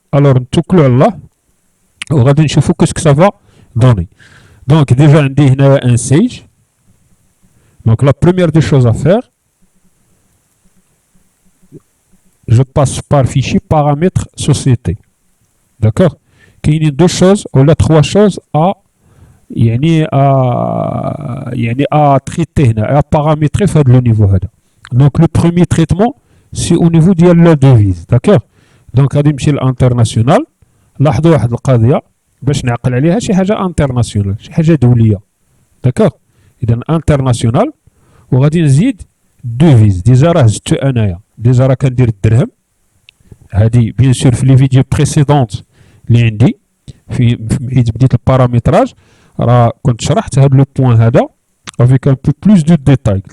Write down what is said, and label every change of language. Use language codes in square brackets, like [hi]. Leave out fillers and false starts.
[ar] الوغ نتوكلو على الله وغادي نشوفو كسك سافا دوني. [fr] Donc déjà on a un Sage. Donc la première des choses à faire, je passe par fichier paramètres société. D'accord. Il y a deux choses ou là trois choses à traiter, à paramétrer à le niveau. Donc le premier traitement c'est au niveau de la devise. D'accord. Donc à l'international, [ar] لاحظوا واحد القضيه باش نعقل عليها, شي حاجه انترناسيونال, شي حاجه دوليه. داكوغ. اذا انترناسيونال وغادي نزيد دوفيز. ديجا راه زدتو انايا, ديجا راه كندير الدرهم. هادي بيان سور في لي فيديو بريسيدونت اللي عندي في حيت بديت البارامتراج راه كنت شرحت هاد لو بوين هذا افيك ان بو بلوس دو ديتاي.